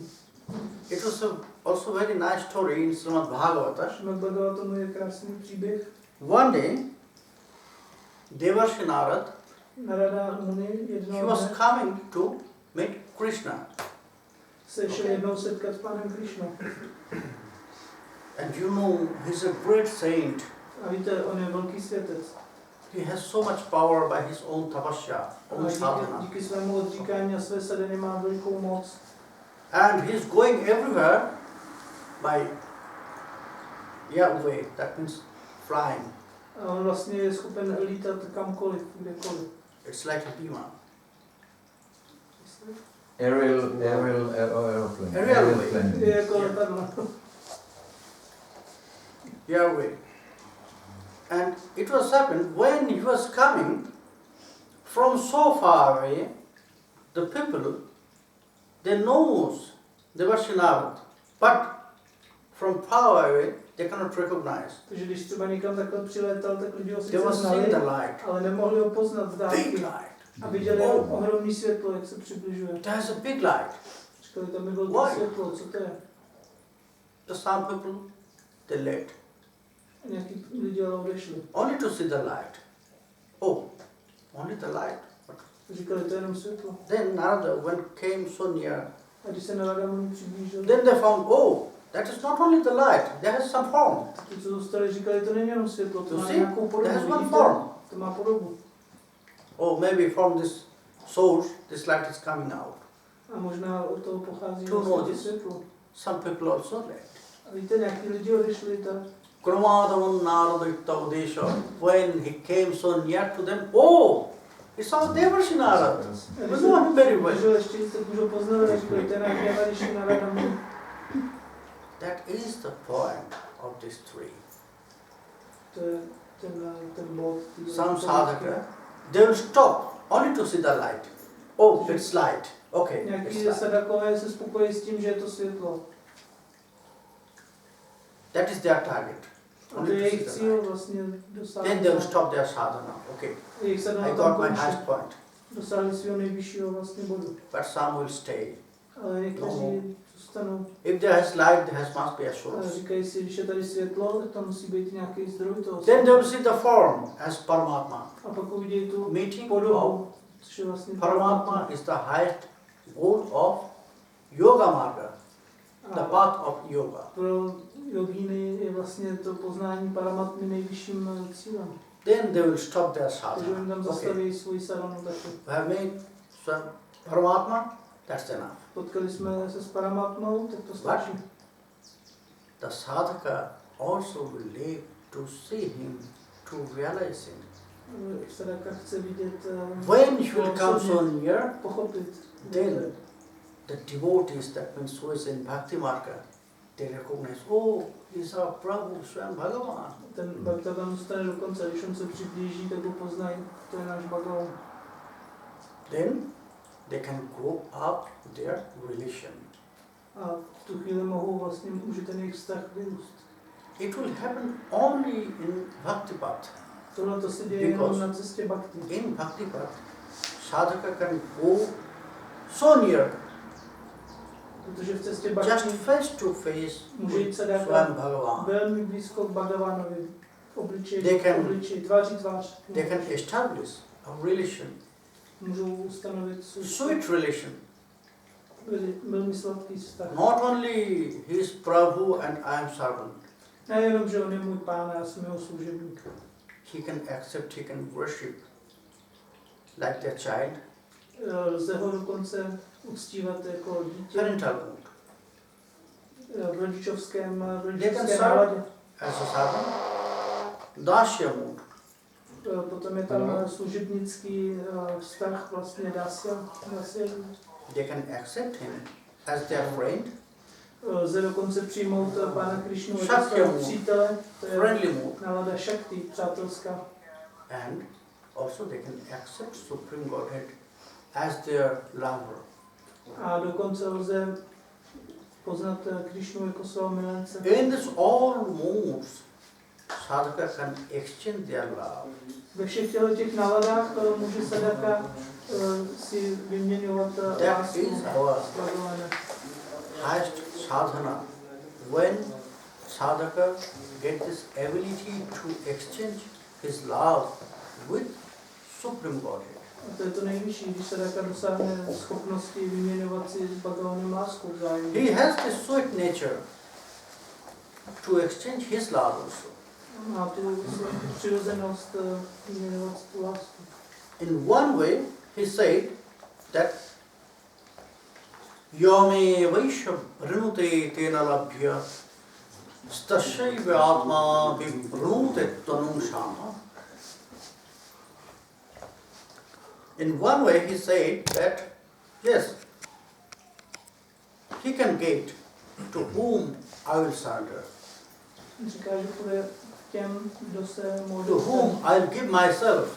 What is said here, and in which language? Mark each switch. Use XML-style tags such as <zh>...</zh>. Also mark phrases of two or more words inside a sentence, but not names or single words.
<en>It was also very nice story in Srimad Bhagavata.</en> <cs>Šimad Bhagavatamu je krásný příběh.</cs> <en>One day, Devarshi Narad, Narada Muni he</en> <cs>jednoho</cs> <en>was</en> <cs>dne</cs> <en>coming to meet Krishna.</en> <cs>se šel jednou setkat s Pánem Krišnou.</cs> <en>And you know, he's a great saint.</en> <cs>A víte, on je velký světec.</cs> <en>He has so much power by his own tapasya, own</en> <cs>A</cs> <en>sadhana.</en> <cs>díky svému odříkání a své sadhany má velikou moc.</cs> <en>And he's going everywhere by way, that means flying.</en> <cs>A on vlastně je schopen lítat kamkoliv, kdekoliv.</cs> <en>It's like a bima. Aeroplane. Aeroplane.</en> <cs>Je jako letadlo.</cs> <en>Way. And it was happened when he was coming from so far away, the people, they knows Devarshi Narad, but from far away they cannot recognize.</en> <cs>Takže když třeba někam takhle přiletal, tak lidi ho</cs> <en>They</en> <cs>sice</cs> <en>were seeing</en> <cs>znali,</cs> <en>the light,</en> <cs>ale nemohli ho poznat z</cs> <en>big</en> <cs>dálky.</cs> <en>light.</en> <cs>A viděli ohromný světlo, jak se přibližuje.</cs> <en>There's a big light.</en> <cs>Říkali, tam je velké</cs> <en>Why?</en> <cs>světlo, co to je?</cs> <en>The some people, they left,</en> <cs>A nějaký lidi ale odešli.</cs> <en>only to see the light. Oh, only the light.</en> <cs>Říkali, to je jenom světlo.</cs> <en>Then Narada, when came so near,</en> <cs>A když se Narada Muni přiblížil,</cs> <en>then they found, oh, that is not only the light, there has some form.</en> <cs>ti, co zůstali, říkali, to není jenom světlo, to</cs> <en>You</en> <cs>má</cs> <en>see,</en> <cs>nějakou podobu.</cs> <en>there has one</en> <cs>Vidíte?</cs> <en>form.</en> <cs>To má podobu.</cs> <en>Oh, maybe from this source, this light is coming out.</en> <cs>A možná od toho pochází To vlastně</cs> <en>notice.</en> <cs>světlo.</cs> <en>Some people also left.</en> <cs>A víte, nějaký lidi odešli, tak Kromadavan Narada Yuktavadesha,</cs> <en>when he came so near to them, oh, it's our Devarshi Narad. We know him very well.</en> <cs>Když ještě se můžou poznat, a říkali, to je nějaký Narada Muni.</cs> <en>That is the point of this tree.</en> <cs>To je ten bod.</cs> <en>Some sadhaka, they will stop only to see the light. Oh, it's light. Okay, it's</en> <cs>Nějaký</cs> <en>light.</en> <cs>sadakové se spokojí s tím, že je to světlo.</cs> <en>That is their target.</en> <cs>A to</cs> <en>Only</en> <cs>je</cs> <en>to see</en> <cs>jejich</cs> <en>the</en> <cs>cíl</cs> <en>light.</en> <cs>vlastně dosáhnout.</cs> <en>Then they will stop their sadhana. Okay,</en> <cs>Jejich</cs> <en>I</en> <cs>sadhana tam</cs> <en>got my</en> <cs>končí.</cs> <en>highest point.</en> <cs>dosáhli svého nejvyššího vlastně bodu.</cs> <en>But some will stay.</en> <cs>Ale někteří zůstanou.</cs> <en>If there is light, there must be a</en> <cs>A</cs> <en>source.</en> <cs>říkají si, když je tady světlo, tak tam musí být nějaký zdroj toho.</cs> <en>Then they will see the form as Paramatma.</en> <cs>A pak uvidí tu</cs> <en>Meeting</en> <cs>podobu, což je vlastně</cs> <en>Paramatma is the highest goal of</en> <sa>yoga marga,</sa> <en>the path of yoga.</en> <cs>Pro jogíny je vlastně to poznání Paramatmy nejvyšším cílem.</cs> <en>Then they will stop their</en> <cs>Takže</cs> <en>sadhana.</en> <cs>oni tam</cs> <en>Okay.</en> <cs>zastaví svůj sadhanu taky.</cs> <en>We have made some Paramatma, that's enough.</en> <cs>Potkali jsme se s Paramatmou, tak to stačí.</cs> <en>The sadhaka also will live to see him, to realize him.</en> <cs>Sadhaka chce vidět,</cs> <en>When he will come so near,</en> <cs>pochopit.</cs> <en>then the devotees, that means who is in</en> <sa>bhakti marga,</sa> <en>they recognize, oh, he's our Prabhu, Swam Bhagavan.</en> <cs>Ten bhakta tam dostane dokonce, když on se přiblíží, tak ho poznají, to je náš Bhagavan.</cs> <en>Then they can grow up their relation.</en> <cs>A v tu chvíli může ten jejich vztah vyrůst.</cs> <en>It will happen only in bhakti path.</en> <cs>Tohle to se děje jenom na cestě bhakti.</cs> <en>In bhakti path, sadhaka can go so near,</en> <cs>Protože v cestě</cs> <en>just</en> <cs>bhakti</cs> <en>face to face</en> <cs>může jít</cs> <en>with</en> <cs>sadhaka</cs> <en>Swam Bhagavan.</en> <cs>velmi blízko k Bhagavanovi, obličeji, tváří tvář.</cs> <en>They can establish a relation,</en> <cs>Můžou ustanovit</cs> <en>sweet relation.</en> <cs>velmi sladký vztah.</cs> <en>Not only he is Prabhu and I am servant.</en> <cs>Nejenom, že on je můj pán a já jsem jeho služebník.</cs> <en>He can accept, he can worship like their child.</en> <cs>Lze ho dokonce uctívat jako dítě</cs> <en>Parental mood.</en> <cs>v rodičovské</cs> <en>serve</en> <cs>náladě.</cs> <en>as a servant. Dasya mood.</en> <cs>Potom je tam služebnický vztah vlastně dasya.</cs> <en>They can accept him as their friend.</en> <cs>Lze dokonce přijmout Pána Krišnu jako</cs> <en>Shakya</en> <cs>svého</cs> <en>mood.</en> <cs>přítele, to je</cs> <en>Friendly mood.</en> <cs>nálada Shakti, přátelská.</cs> <en>And also they can accept Supreme Godhead as their lover.</en> <cs>A dokonce lze poznat Krišnu jako svého milence.</cs> <en>In this all moods, sadhaka can exchange their love.</en> <cs>Ve všech těch náladách může sadhaka si vyměňovat</cs> <en>That</en> <cs>lásku</cs> <en>is our</en> <cs>s Bhagavanem.</cs> <en>highest sadhana. When sadhaka get this ability to exchange his love with Supreme Godhead.</en> <cs>A to je to nejvyšší, když sadhaka dosáhne schopnosti vyměňovat si s Bhagavanem lásku vzájemně.</cs> <en>He has this sweet nature to exchange his love also.</en> <cs>Má tu přirozenost vyměňovat tu lásku.</cs> <en>In one way, he said that Yome Vaishya Vrinute Tena Labhya Stashaiva Atma Vipranute Tanum Shama. In one way, he said that yes, he can get to whom I will surrender,</en> <cs>Říká, že půjde těm, kdo se může</cs> <en>to whom I'll give myself.</en>